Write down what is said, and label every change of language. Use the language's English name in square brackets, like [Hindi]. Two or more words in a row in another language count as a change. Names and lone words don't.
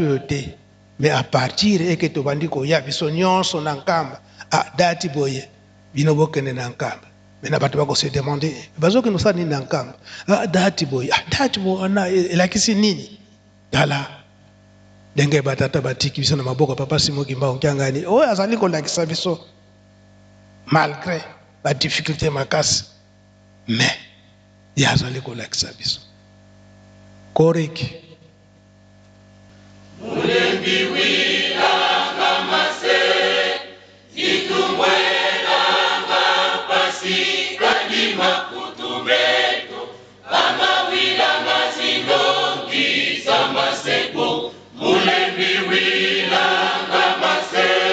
[Lingala] oyo te [French] mais à partir [Lingala] eke tobandi koya biso nyonso na nkamba dati boye bino bokende na nkamba mais na bato bakose demander bazokende osala nini na nkamba dati boye dati boye ana elakisi nini tala ndenge batata batiki biso na maboko papa Simon Kimbangu Kyangani oyo azali kolakisa biso malgré ba difficulté makasi mais ya azali kolakisa biso koreki [Kongo] mulembi wilanga mase itumwenanga pasi kadima kutumeto kama wilanga zinongi za maseko mulembi wilanga mase